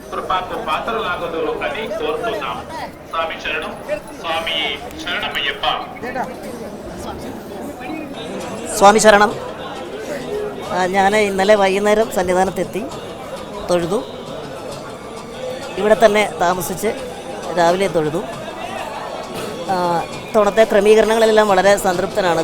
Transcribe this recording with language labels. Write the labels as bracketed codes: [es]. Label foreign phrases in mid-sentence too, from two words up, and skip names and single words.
[te] మాకు పాత్రలాగదురు అని కోరుతున్నాం. స్వామి శరణం. స్వామి శరణమయ్యప్ప. [ml] സ്വാമി ശരണം. ഞാൻ ഇന്നലെ വൈകുന്നേരം സന്നിധാനത്തെത്തി, തൊഴുതു. ഇവിടെ തന്നെ താമസിച്ച് രാവിലെ തൊഴുതു. ഇത്തവണത്തെ ക്രമീകരണങ്ങളെല്ലാം വളരെ സംതൃപ്തനാണ്.